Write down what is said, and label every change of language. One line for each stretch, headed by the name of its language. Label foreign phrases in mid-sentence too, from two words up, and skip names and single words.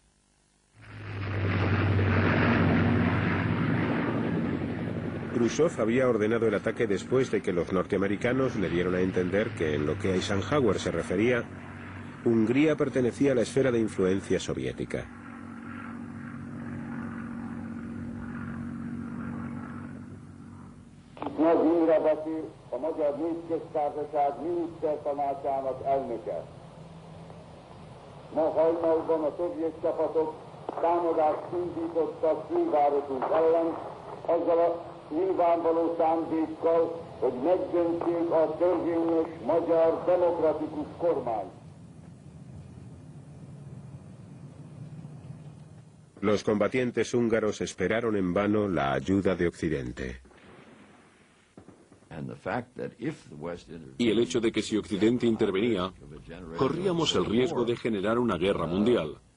Spanish: Khrushchev había ordenado el ataque después de que los norteamericanos le dieron a entender que en lo que a Eisenhower se refería, Hungría pertenecía a la esfera de influencia soviética.
Hungarian: Ma hajnalban a szovjet csapatok támadást indítottak fővárosunk ellen, azzal a nyilvánvaló szándékkal, hogy megdöntsék a törvényes magyar demokratikus kormányt.
Spanish: Los combatientes húngaros esperaron en vano la ayuda de Occidente. Y el hecho de que si Occidente intervenía, corríamos el riesgo de generar una guerra mundial.